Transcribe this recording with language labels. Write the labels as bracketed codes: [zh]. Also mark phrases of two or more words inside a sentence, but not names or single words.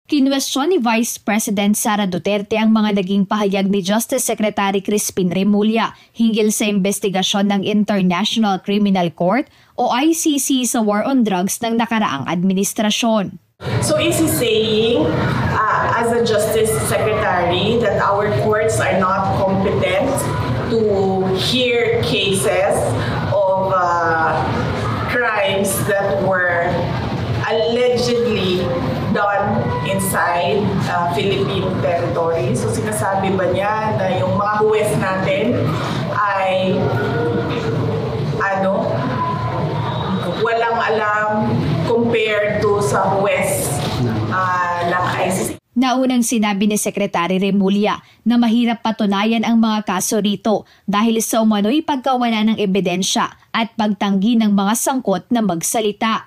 [tl] Kinwestiyon ni Vice President Sara Duterte ang mga naging pahayag ni Justice Secretary Crispin Remulla hinggil sa investigasyon ng International Criminal Court o ICC sa [en] war on drugs [tl] ng nakaraang administrasyon. [en] So is he saying, as a Justice Secretary, that our courts are not competent to hear cases of crimes that were allegedly done inside Philippine territory? [tl] So sinasabi ba niya na yung mga huwes natin ay walang alam [en] compared to [tl] sa huwes ng ICC? Naunang sinabi ni Secretary Remulla na mahirap patunayan ang mga kaso rito dahil sa umano'y pagkawala ng ebidensya at pagtanggi ng mga sangkot na magsalita.